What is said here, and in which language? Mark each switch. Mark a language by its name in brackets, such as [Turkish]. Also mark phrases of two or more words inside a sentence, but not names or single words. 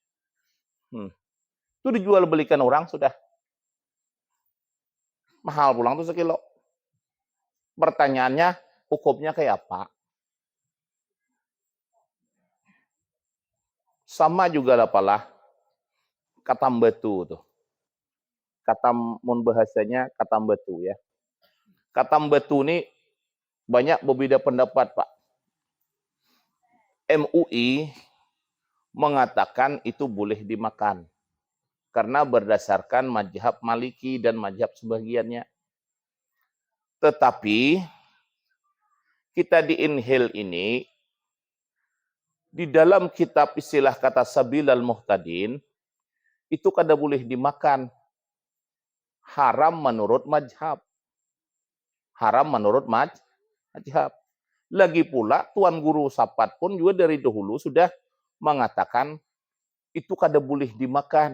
[Banjar] Itu dijual belikan orang sudah. Mahal pulang tuh sekilo. Pertanyaannya hukumnya kayak apa? [Indonesian] Sama juga lah katam batu tuh. Katam mun bahasanya katam batu ya. Katam batu ini banyak berbeda pendapat, Pak. MUI mengatakan itu boleh dimakan. Karena berdasarkan mazhab Maliki dan mazhab sebagiannya. Tetapi kita di inhil ini, di dalam kitab istilah kata Sabilal Muhtadin, itu kada boleh dimakan. Haram menurut mazhab. Haram menurut mazhab. Lagi pula Tuan Guru Sapat pun juga dari dahulu sudah mengatakan itu kada boleh dimakan.